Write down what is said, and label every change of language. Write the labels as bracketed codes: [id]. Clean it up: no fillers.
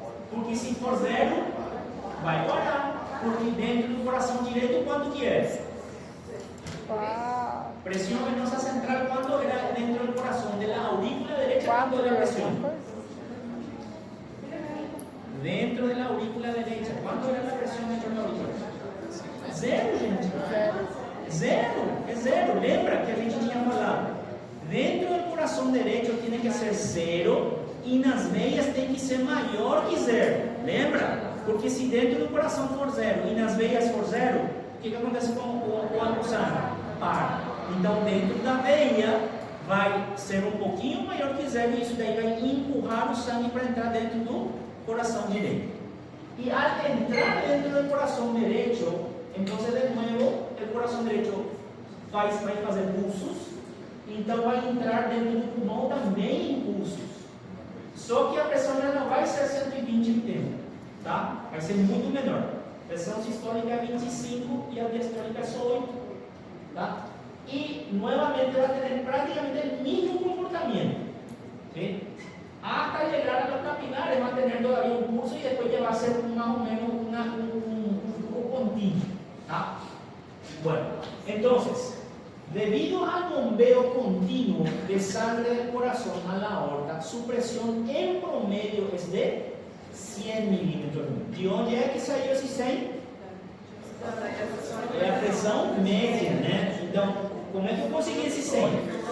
[pt] Porque se for zero, vai parar, porque dentro do coração direito, quanto que é? [es] Presión venosa central, ¿cuánto era dentro del corazón? De la aurícula derecha, ¿cuánto era la presión? Dentro de la aurícula derecha, ¿cuánto era la presión dentro de la aurícula? [pt] Zero, gente. Zero, é zero. Lembra que a gente tinha falado? [es] Dentro del corazón derecho tiene que ser zero [pt] y nas veias tem que ser maior que zero. Lembra? Porque se dentro do coração for zero e nas veias for zero, o que acontece com o sangue? Para. Então, dentro da veia, vai ser um pouquinho maior que zero, e isso daí vai empurrar o sangue para entrar dentro do coração direito. E al entrar dentro do coração direito, então, de novo, o coração direito vai fazer pulsos, então vai entrar dentro do pulmão também em pulsos. Só que a pressão já não vai ser 120 no tempo, tá? Vai ser muito menor. A pressão sistólica é 25 e a diastólica é só 8, tá? [es] Y nuevamente va a tener prácticamente el mismo comportamiento, ¿sí? Hasta llegar a los capilares va a tener todavía un pulso y después ya va a ser más o menos un flujo continuo, ¿tá? Bueno, entonces, debido al bombeo continuo de sangre del corazón a la aorta, su presión en promedio es de 100 milímetros. ¿De dónde es que salió ese 100? [pt] É a pressão média, né? Então, como é que eu consegui esse 100?